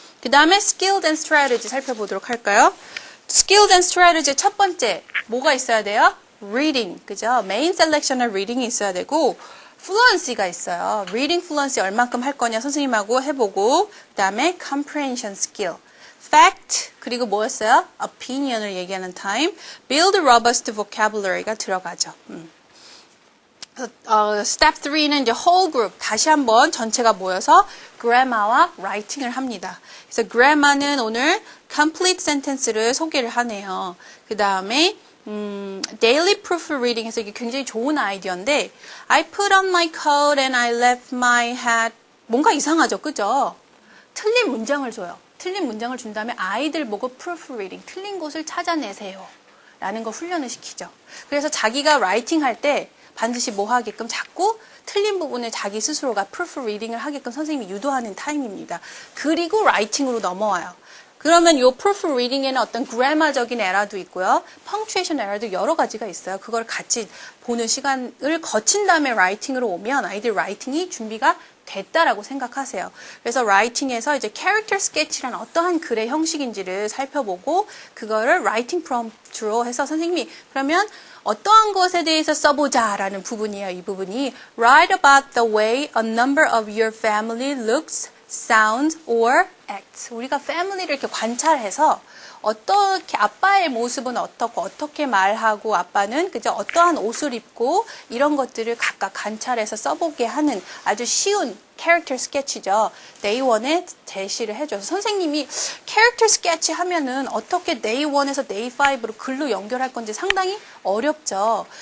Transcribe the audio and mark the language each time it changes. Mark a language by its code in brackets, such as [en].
[ko] 그 다음에 skills and strategy 살펴보도록 할까요? skills and strategy 첫 번째 뭐가 있어야 돼요? reading, 그죠? main selectional reading이 있어야 되고 fluency가 있어요. reading fluency 얼만큼 할 거냐 선생님하고 해보고 그 다음에 comprehension skill, fact, 그리고 뭐였어요? opinion을 얘기하는 time, build robust vocabulary가 들어가죠. Step 3는 이제 whole group, 다시 한번 전체가 모여서 grammar와 writing을 합니다. 그래서 grammar는 오늘 complete sentence를 소개를 하네요. 그 다음에 [en] daily proofreading [ko] 해서 이게 굉장히 좋은 아이디어인데 [en] I put on my coat and I left my hat. [ko] 뭔가 이상하죠, 그죠? 틀린 문장을 줘요. 틀린 문장을 준 다음에 아이들 보고 proofreading, 틀린 곳을 찾아내세요 라는 거 훈련을 시키죠. 그래서 자기가 writing 할 때 반드시 뭐 하게끔 자꾸 틀린 부분을 자기 스스로가 proofreading을 하게끔 선생님이 유도하는 타임입니다. 그리고 writing으로 넘어와요. 그러면 이 proofreading에는 어떤 그래머적인 에러도 있고요. punctuation 에러도 여러 가지가 있어요. 그걸 같이 보는 시간을 거친 다음에 writing으로 오면 아이들 writing이 준비가 됐다라고 생각하세요. 그래서 writing에서 이제 character sketch란 어떠한 글의 형식인지를 살펴보고 그거를 writing prompt로 해서 선생님이 그러면 어떠한 것에 대해서 써보자라는 부분이에요. 이 부분이 [en] Write about the way a number of your family looks, sounds, or acts. [ko] 우리가 family를 이렇게 관찰해서 어떻게 아빠의 모습은 어떻고 어떻게 말하고 아빠는 그저 어떠한 옷을 입고 이런 것들을 각각 관찰해서 써보게 하는 아주 쉬운 캐릭터 스케치죠. Day 1에 제시를 해줘서 선생님이 캐릭터 스케치 하면은 어떻게 Day 1에서 Day 5로 글로 연결할 건지 상당히 어렵죠.